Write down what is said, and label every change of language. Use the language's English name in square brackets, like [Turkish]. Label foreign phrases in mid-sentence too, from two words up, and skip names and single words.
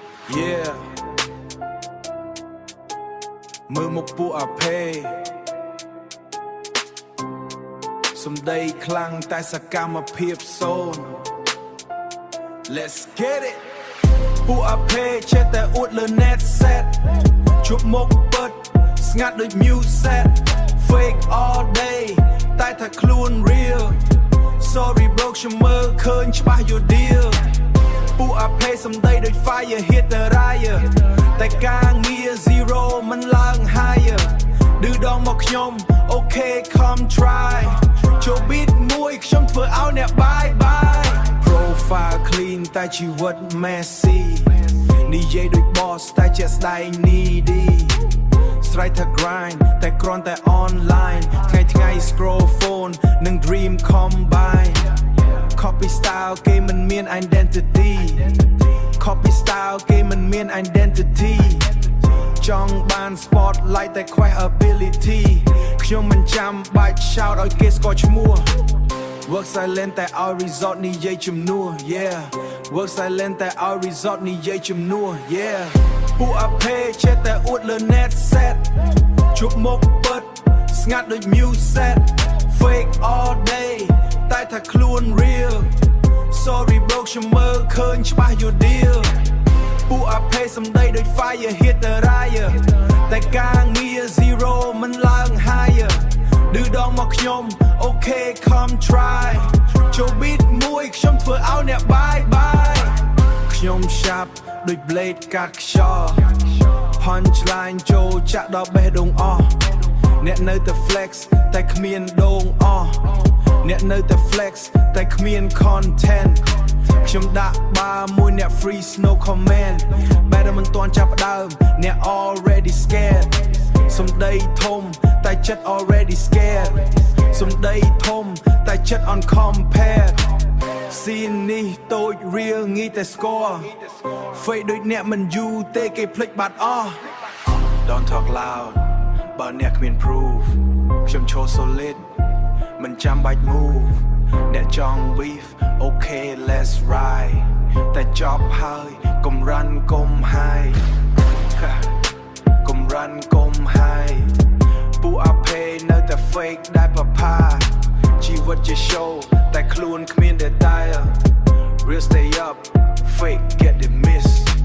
[Khmer] Yeah មើលមុខពួកអាភេសំដីខ្លាំងតែសកម្មភាពសូន្យ [English] Let's get it [Khmer] ពួកអាភេចេះតែអួតលើ [English] net set [Khmer] ជួប មុខពិតស្ងាត់ដូច [English] music fake all day [Khmer] តែថាខ្លួន [English] real sorry broke [Khmer] ខ្ញុំមើលឃើញច្បាស់ your deal ពួកអាភេសំដីដូច [English] fire hit the raya [Khmer] តែការងារ zero មិន ឡើង higher ឌឺដងមកខ្ញុំ [English] okay come try [Khmer] ចូល beat មួយខ្ញុំធ្វើឲ្យអ្នក [English] bye bye profile clean [Khmer] តែជីវិត messy និយាយដូច boss តែជាក់ស្ដែង needy ស្រ័យថា grind តែគ្រាន់តែ online ថ្ងៃ [English] scroll phone [Khmer] និង [English] dream combine copy style [Khmer] គេមិនមាន identity [English] copy style [Khmer] គេមិនមាន identity ចង់បាន spotlight តែខ្វះ ability ខ្ញុំមិនចាំបាច់ shout ឲ្យគេស្គាល់ឈ្មោះ [English] work silent [Khmer] តែឲ្យ result និយាយជំនួស [English] yeah work silent [Khmer] តែឲ្យ result និយាយជំនួស yeah ពួកអាភេចេះតែអួតលើ [English] net set [Khmer] ជួបមុខពិតស្ងាត់ដូច [English] music fake all day [Khmer] តែថាខ្លួន [English] real sorry broke [Khmer] ខ្ញុំមើលឃើញច្បាស់ [English] your deal [Khmer] ពួកអាភេសំដីដូច [English] fire hit the raya [Khmer] តែការងារ zero មិនឡើង higher ឌឺដងមកខ្ញុំ [English] okay come try [Khmer] ចូល beat មួយខ្ញុំធ្វើឲ្យអ្នក [English] bye bye [Khmer] ខ្ញុំឆាប់ដូច blade កាត់ខ្យល់ punchline ចូលចាក់ដល់បេះដូងអស់អ្នកនៅតែ flex តែគ្មានដូងអស់អ្នកនៅតែ flex តែគ្មាន content ខ្ញុំដាក់ បាមួយអ្នក [English] free no comment [Khmer] បែរមិនទាន់ចាប់ដើមអ្នក [English] already scared [Khmer] សំដីធំ តែចិត្ត [English] already scared [Khmer] សំដីធំតែចិត្ត uncompared ស៊ីននេះតូច real ងាយតែស្គាល់ fake ដូចអ្នកមិនយូរទេគេភ្លេចបាត់អស់ [English] Don't talk loud [Khmer] បើអ្នកគ្មាន proof ខ្ញុំឈរ solid មិនចាំបាច់ move អ្នកចង់ [English] beef okay let's ride [Khmer] តែចប់ហើយកុំរ៉ាន់កុំហា យកុំរ៉ាន់កុំហាយពួកអាភេនៅតែ fake ដែលបផាជីវិតជា show តែខ្លួនគ្មាន [English] detail real stay up fake get the miss